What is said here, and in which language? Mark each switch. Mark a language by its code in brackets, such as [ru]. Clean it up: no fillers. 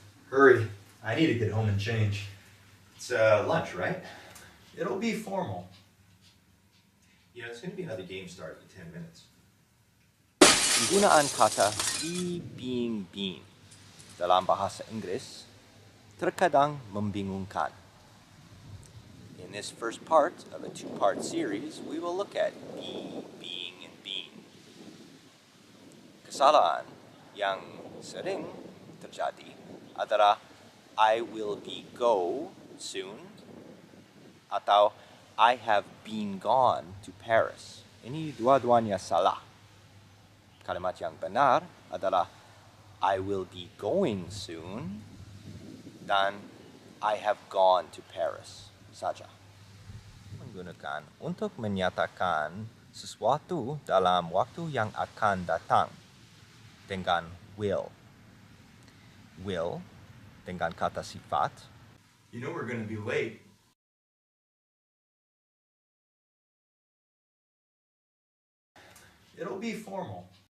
[en] Hurry. I need to get home and change. It's lunch, right? It'll be formal. Yeah, it's going to be how the game starts in 10 minutes. [id] Penggunaan kata being dalam bahasa Inggris terkadang membingungkan. [en] In this first part of a two-part series, we will look at be, being, and being. [id] Kesalahan yang sering terjadi adalah [en] I will be go soon [id] atau [en] I have been gone to Paris. [id] Ini dua-duanya salah. Kalimat yang benar adalah [en] I will be going soon [id] dan [en] I have gone to Paris [id] saja. Menggunakan untuk menyatakan sesuatu dalam waktu yang akan datang dengan will. Will dengan kata sifat. [en] You know we're going to be late. It'll be formal.